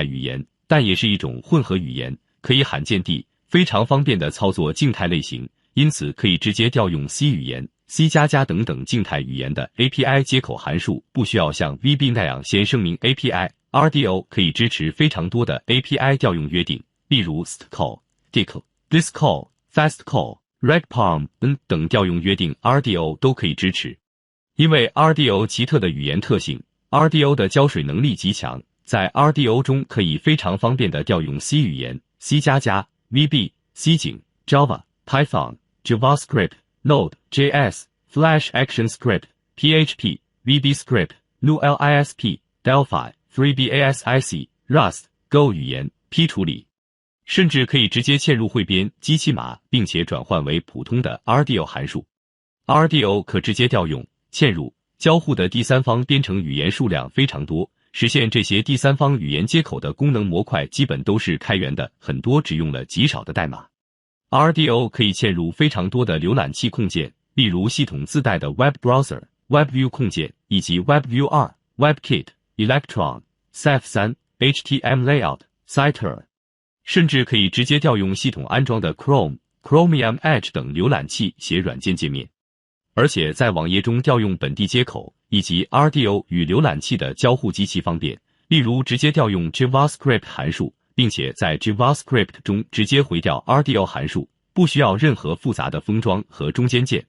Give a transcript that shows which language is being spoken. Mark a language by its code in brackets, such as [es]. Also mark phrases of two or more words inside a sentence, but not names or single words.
[zh] 语言，但也是一种混合语言，可以罕见地非常方便的操作静态类型，因此可以直接调用 C 语言、C++ 等等静态语言的 API 接口函数，不需要像 VB 那样先声明 API。RDO 可以支持非常多的 API 调用约定，例如 stcall、diccall、thiscall、fastcall、regparm 等调用约定 RDO 都可以支持。因为 RDO 奇特的语言特性， RDO 的胶水能力极强，在 RDO 中可以非常方便的调用 C 语言、C++、VB、C景、Java、Python、JavaScript、Node.js、Flash ActionScript、PHP、VB Script、Delphi、3BASIC、Rust、Go 语言、P 处理，甚至可以直接嵌入汇编、机器码，并且转换为普通的 RDO 函数。RDO 可直接调用、嵌入、交互的第三方编程语言数量非常多，实现这些第三方语言接口的功能模块基本都是开源的，很多只用了极少的代码。RDO 可以嵌入非常多的浏览器控件，例如系统自带的 Web Browser、WebView 控件以及 WebView 2、WebKit、Electron、Ceph3、HTML Layout、Citer， 甚至可以直接调用系统安装的 Chrome、Chromium Edge 等浏览器写软件界面。而且在网页中调用本地接口，以及 RDO 与浏览器的交互极其方便，例如直接调用 JavaScript 函数，并且在 JavaScript 中直接回调 RDO 函数，不需要任何复杂的封装和中间件。